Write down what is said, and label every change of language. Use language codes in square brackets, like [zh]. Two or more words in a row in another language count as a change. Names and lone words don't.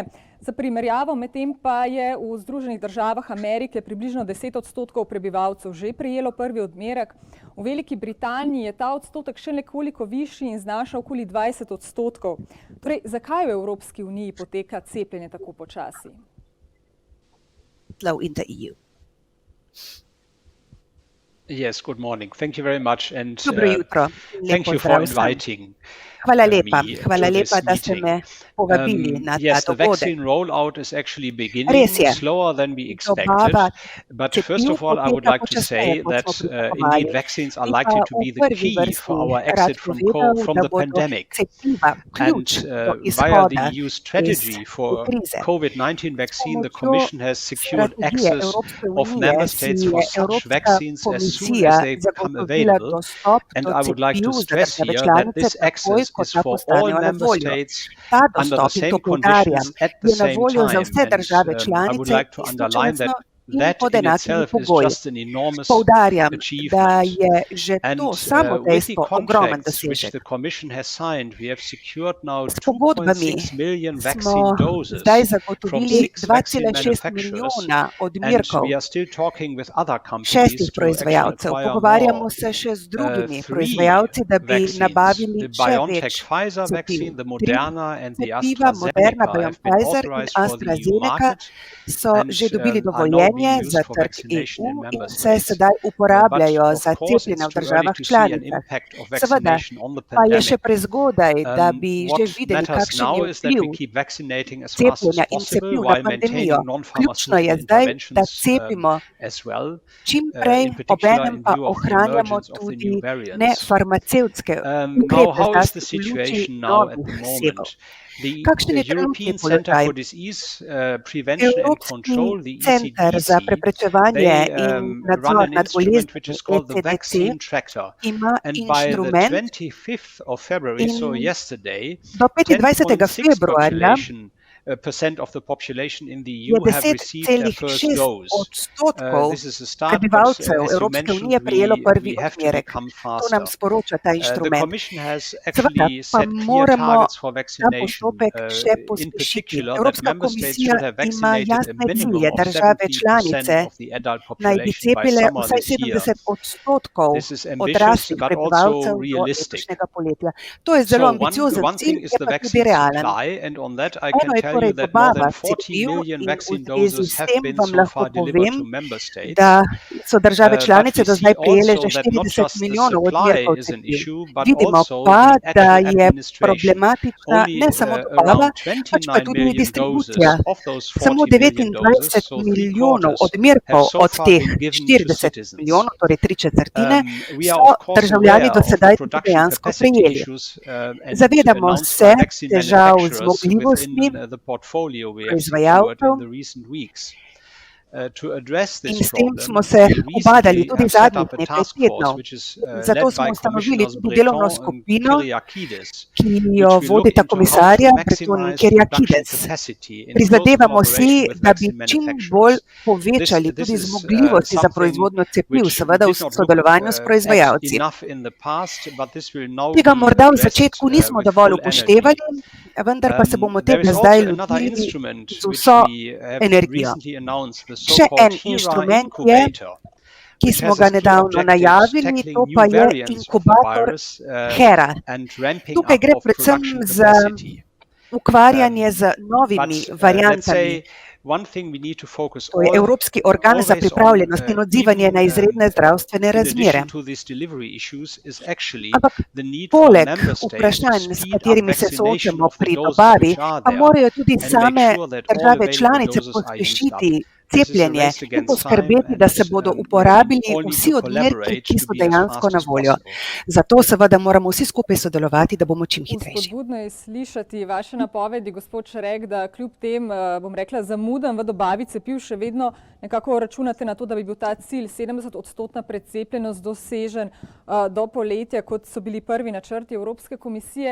[sl] Za primerjavo medtem pa je v Združenih državah Amerike približno 10% prebivalcev že prejelo prvi odmerek. V Veliki Britaniji je ta odstotek še nekoliko višji in znaša okoli 20%. Torej, zakaj v Evropski uniji poteka cepljenje tako počasi? [en] In the EU. Yes, good morning. Thank you very much and [sl] Dobro jutro. [en] thank you for inviting [sl] Hvala lepa, da ste [en] meeting. [sl] me povabili na ta [en] Yes, the [sl] dogodek. [en] vaccine rollout is actually beginning [sl] Res je. [en] slower than we expected. [sl] Dobava [en] But [sl] cepiv [en] first of all, I would [sl] poteka [en] like to say [sl] počasneje, kot [en] that [sl] smo pričakovali. [en] indeed vaccines are [sl] In pa [en] likely to be [sl] v [en] the [sl] prvi [en] key [sl] vrsti [en] for our [sl] rad [en] exit from [sl] povedal, da [en] the [sl] bodo [en] pandemic. [sl] cepiva ključ [en] And [sl] do [en] via [sl] izhoda [en] the EU strategy [sl] iz [en] for [sl] krize. [en] COVID-19 vaccine, the [sl] pomočjo [en] Commission has secured [sl] strategije [en] access [sl] Evropske [en] of [sl] unije [en] member [sl] si [en] states [sl] je [en] for such [sl] Evropska [en] vaccines as soon [sl] komisija [en] as they become [sl] zagotovila [en] available. [sl] dostop [en] And [sl] do [en] I would like to [sl] cepiv za [en] stress [sl] države [en] here that [sl] članice [en] this [sl] takoj, [en] access [sl] ko [en] is [sl] ta [en] for all [sl] postanejo na [en] member [sl] voljo. [en] states [sl] Ta [en] under the [sl] dostop, in [en] same [sl] to poudarjam, [en] conditions at the [sl] je na [en] same [sl] voljo za [en] time. [sl] vse države [en] I would [sl] članice [en] like to underline that [sl] in [en] that [sl] pod [en] in [sl] enakimi [en] itself is [sl] pogoji. [en] just an enormous [sl] Poudarjam, da [en] achievement. [sl] je že [en] And [sl] to samo [en] with the [sl] dejstvo ogromen [en] contracts which [sl] dosežek. [en] the Commission has signed, we have secured now [sl] S pogodbami [en] 2.6 million [sl] smo [en] vaccine doses [sl] zdaj [en] from [sl] zagotovili [en] 6 vaccine [sl] 2,6 [en] manufacturers, [sl] milijona [en] and [sl] odmerkov [en] we are still talking with other [sl] 6 [en] companies to actually [sl] proizvajalcev. [en] acquire [sl] Pogovarjamo [en] more. [sl] se še z drugimi [en] 3 [sl] proizvajalci, da bi [en] vaccines, [sl] nabavili [en] the [sl] še [en] BioNTech [sl] več [en] Pfizer [sl] cepiv. [en] vaccine, the [sl] 3 [en] Moderna and the [sl] cepiva, Moderna, [en] AstraZeneca have been [sl] BioNTech in [en] authorized for the EU [sl] AstraZeneca [en] market [sl] so [en] and [sl] že dobili [en] are now [sl] dovoljenje [en] being used [sl] za [en] for [sl] trg [en] vaccination in [sl] EU [en] member [sl] in se [en] states. [sl] sedaj uporabljajo [en] But [sl] za [en] of course, [sl] cepljenje [en] it's [sl] v [en] too early [sl] državah [en] to see an [sl] članicah. [en] impact of [sl] Seveda [en] vaccination on the [sl] pa je še [en] pandemic. [sl] prezgodaj, da bi že [en] What [sl] videli, [en] matters [sl] kakšen [en] now [sl] je [en] is that we [sl] vpliv [en] keep vaccinating as fast as [sl] cepljenja in [en] possible [sl] cepiv na [en] while [sl] pandemijo. [en] maintaining [sl] Ključno je [en] non-pharmaceutical [sl] zdaj, da [en] interventions [sl] cepimo [en] as well, [sl] čim prej, [en] in particular [sl] obenem [en] in [sl] pa [en] view of the [sl] ohranjamo [en] emergence of the [sl] tudi [en] new variants. [sl] nefarmacevtske [en] Now, [sl] ukrepe, [en] how is the [sl] zlasti v luči [en] situation now at [sl] novih [en] the [sl] sevov. [en] moment? [sl] Kakšen je trenutni [en] European Center [sl] položaj? [en] for Disease Prevention and [sl] Evropski [en] Control, the [sl] center za [en] ECDC, [sl] preprečevanje [en] they [sl] in [en] run [sl] nadzor [en] an [sl] nad [en] instrument which [sl] boleznimi, [en] is called the [sl] ECDC, [en] vaccine tracker. [sl] ima [en] And by the [sl] inštrument [en] 25th of February, so [sl] in [en] yesterday, [sl] do 25. [en] 10.6% [sl] februarja [en] percent of the population in the [sl] je [en] EU have received their first [sl] 10,6 [en] dose. [sl] odstotkov [en] This is a start, but [sl] prebivalcev [en] as you [sl] Evropske unije [en] mentioned, [sl] prejelo prvi [en] we have to [sl] odmerek. [en] become [sl] To nam [en] faster. [sl] sporoča ta [en] The [sl] inštrument. [en] Commission has [sl] Seveda [en] actually [sl] pa [en] set clear [sl] moramo [en] targets for [sl] ta [en] vaccination, [sl] postopek še [en] in [sl] pospešiti. [en] particular that [sl] Evropska [en] member states [sl] komisija [en] should have [sl] ima [en] vaccinated a [sl] jasne [en] minimum [sl] cilje. [en] of [sl] Države [en] 70% [sl] članice [en] of the adult [sl] naj bi [en] population by [sl] cepile [en] summer [sl] vsaj [en] this year. [sl] 70% [en] This is ambitious, [sl] odraslih [en] but [sl] prebivalcev [en] also [sl] do [en] realistic. [sl] letošnjega poletja. To je zelo [en] So [sl] ambiciozen [en] one thing [sl] cilj, [en] is [sl] je [en] the [sl] pa tudi [en] vaccine [sl] realen. [en] supply, and on that I [sl] Eno [en] can [sl] je [en] tell [sl] torej [en] you that more [sl] dobava [en] than 40 [sl] cepiv [en] million [sl] in v [en] vaccine [sl] zvezi [en] doses [sl] s [en] have [sl] tem [en] been [sl] vam [en] so [sl] lahko [en] far delivered [sl] povem, [en] to member states. [sl] da so države [en] But [sl] članice [en] we [sl] do [en] see [sl] zdaj prejele že [en] also that not [sl] 40 [en] just the [sl] milijonov [en] supply [sl] odmerkov [en] is an [sl] cepiv. [en] issue, but [sl] Vidimo [en] also [sl] pa, [en] the [sl] da [en] actual [sl] je [en] administration. [sl] problematična [en] Only [sl] ne samo dobava, [en] around [sl] pač pa [en] 29 [sl] tudi [en] million [sl] distribucija. [en] doses of those [sl] Samo [en] 40 million [sl] 29 [en] doses, so [sl] milijonov [en] 3/4, have [sl] odmerkov [en] so [sl] od [en] far [sl] teh [en] been given to [sl] 40 [en] citizens. [sl] milijonov, torej 3/4, [en] We are [sl] so [en] of course [sl] državljani [en] aware [sl] do [en] of the [sl] sedaj tudi [en] production [sl] dejansko [en] capacity [sl] prejeli. [en] issues and [sl] Zavedamo [en] announced [sl] se [en] by vaccine [sl] težav z [en] manufacturers [sl] zmogljivostmi [en] within the portfolio we have secured [sl] proizvajalcev [en] in the recent weeks. To address [sl] in [en] this [sl] s tem [en] problem, [sl] smo se [en] we [sl] ubadali [en] recently [sl] tudi [en] have set [sl] zadnjih [en] up a [sl] nekaj [en] task force [sl] tednov. [en] which is [sl] Zato [en] led [sl] smo [en] by [sl] ustanovili [en] Commissioners [sl] tudi delovno [en] Breton and [sl] skupino, [en] Kyriakides, [sl] ki [en] which [sl] jo [en] will look [sl] vodita [en] into how to [sl] komisarja Breton in [en] maximize production [sl] Kyriakides. [en] capacity in close [sl] Prizadevamo si, [en] collaboration with [sl] da bi [en] vaccine [sl] čim bolj [en] manufacturers. [sl] povečali [en] This [sl] tudi [en] is [sl] zmogljivosti za [en] something [sl] proizvodnjo cepiv, [en] which we [sl] seveda v [en] did not look [sl] sodelovanju s [en] at [sl] proizvajalci. [en] enough in the past, but this will now [sl] Tega [en] be [sl] morda v [en] addressed [sl] začetku nismo [en] with [sl] dovolj [en] full energy. [sl] upoštevali, vendar pa se bomo [en] There [sl] tega [en] is [sl] zdaj [en] also another [sl] lotili [en] instrument [sl] z [en] which [sl] vso [en] we have [sl] energijo. [en] recently announced, the [sl] Še en [en] so-called HERA [sl] inštrument je, [en] incubator, [sl] ki [en] which [sl] smo [en] has [sl] ga [en] as clear [sl] nedavno [en] objectives [sl] najavili, [en] tackling [sl] to [en] new [sl] pa je [en] variants of the [sl] inkubator [en] virus [sl] HERA. [en] and ramping [sl] Tukaj [en] up [sl] gre [en] of [sl] predvsem [en] production [sl] za [en] capacity. [sl] ukvarjanje z novimi [en] But let's [sl] variantami. [en] say one thing we need to focus [sl] To je Evropski organ za pripravljenost in odzivanje na izredne zdravstvene [en] in [sl] razmere. [en] addition to these delivery issues is actually [sl] Ampak [en] the need for [sl] poleg [en] member states to [sl] vprašanj, s [en] speed up [sl] katerimi se [en] vaccination [sl] soočamo [en] of the [sl] pri [en] doses [sl] dobavi, [en] which are [sl] pa [en] there [sl] morajo tudi [en] and make same sure that all [sl] države [en] available [sl] članice [en] doses are used up. [sl] pospešiti [en] This is a [sl] cepljenje [en] race [sl] in [en] against time [sl] poskrbeti, da se [en] and [sl] bodo [en] we [sl] uporabili [en] all need [sl] vsi [en] to [sl] odmerki, [en] collaborate [sl] ki [en] to [sl] so [en] be as [sl] dejansko [en] fast [sl] na [en] as [sl] voljo. [en] possible. [sl] Zato seveda moramo vsi skupaj sodelovati, da bomo čim hitrejši. Spodbudno je slišati vaše napovedi, gospod Šrek, da kljub tem, bom rekla, zamudam v dobavi cepiv še vedno nekako računate na to, da bi bil ta cilj 70% precepljenost dosežen do poletja, kot so bili prvi načrti Evropske komisije.